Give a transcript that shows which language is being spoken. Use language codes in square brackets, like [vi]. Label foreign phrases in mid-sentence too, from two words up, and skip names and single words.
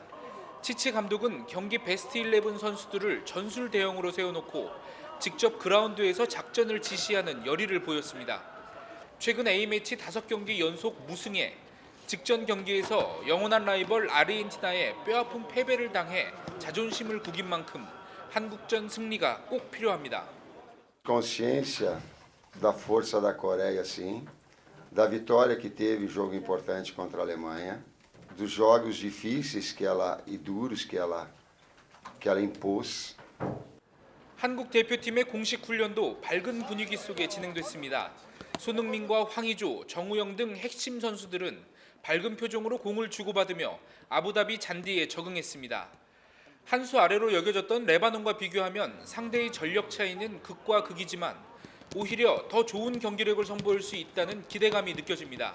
[ko] 치치 감독은 경기 베스트 11 선수들을 전술 대형으로 세워놓고 직접 그라운드에서 작전을 지시하는 열의를 보였습니다. 최근 A매치 5경기 연속 무승에 직전 경기에서 영원한 라이벌 아르헨티나에 뼈아픈 패배를 당해 자존심을 구긴 만큼 한국전 승리가 꼭 필요합니다. [pt] Consciência da força da Coreia, sim. Da vitória que teve o jogo importante contra a Alemanha, dos jogos difíceis e duros que ela impôs. [ko] 한국 대표팀의 공식 훈련도 밝은 분위기 속에 진행됐습니다. 손흥민과 황의조, 정우영 등 핵심 선수들은 밝은 표정으로 공을 주고받으며 아부다비 잔디에 적응했습니다. 한 수 아래로 여겨졌던 레바논과 비교하면 상대의 전력 차이는 극과 극이지만 오히려 더 좋은 경기력을 선보일 수 있다는 기대감이 느껴집니다.